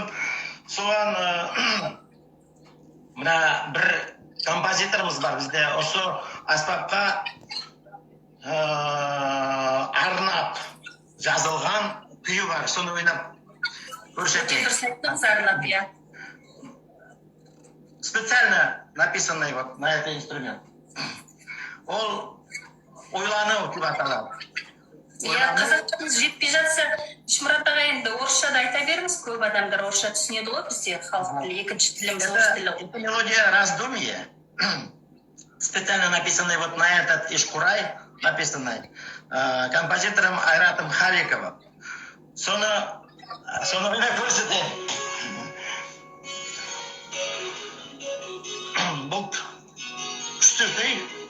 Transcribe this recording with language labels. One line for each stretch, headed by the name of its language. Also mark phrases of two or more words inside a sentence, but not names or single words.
Kazakh: Соған мына бір композиторымыз бар бізде, осы аспапқа арнап жазылған күйі бар, соны ойнап көрсетейік. Арнап, я.
Russian: Специально написанный вот на этот инструмент.
Kazakh: Ол ойлану деп аталады. Қазақшамыз жетпей жатса, Шмұрат аға, енді орысша да айта беріңіз, көп адамдар орысша түсінеді ғой бізде, халық тілі, екінші тіліміз орыс тілі.
Russian: Это мелодия раздумья, специально написанный вот на этот ишкурай, написанный композитором Айратом Халиковым.
Kazakh: Соны ойнап көрсетейін. Бұл күшті күй.